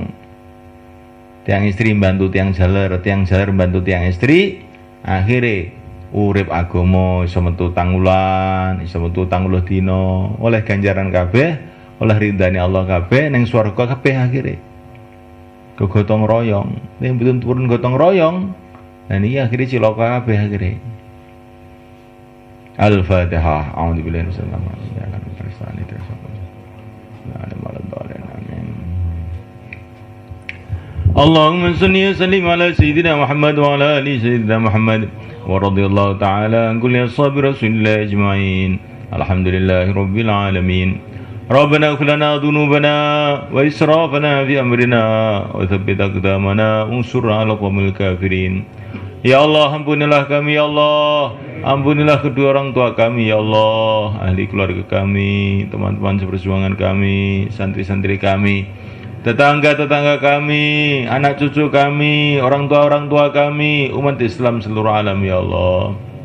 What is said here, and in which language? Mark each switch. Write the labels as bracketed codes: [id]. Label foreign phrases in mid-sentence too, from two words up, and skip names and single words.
[jv] Tiang istri bantu tiang jaler bantu tiang istri, akhire urip agama iso metu tangulan, iso metu 30 dina, oleh ganjaran kabeh, oleh ridane Allah kabeh, ning swarga kabeh akhire. Gotong royong, nek mboten purun gotong royong, lan iki akhire cilaka kabeh akhire. Al-Fatihah. [ar] أعوذ بالله من الشيطان الرجيم. اللهم صل وسلم على سيدنا محمد وعلى آل سيدنا محمد ورضي الله تعالى عن كل أصحاب رسول الله أجمعين. الحمد لله رب العالمين. ربنا اغفر لنا ذنوبنا وإسرافنا في أمرنا وثبت أقدامنا انصرنا على القوم الكافرين. يا الله, [id] ampunilah kami [ar] يا الله. [id] Ampunilah kedua orang tua kami [ar] يا الله, [id] ahli keluarga kami, teman-teman seperjuangan kami, santri-santri kami, tetangga-tetangga kami, anak cucu kami, orang tua kami, umat Islam seluruh alam [ar] يا الله.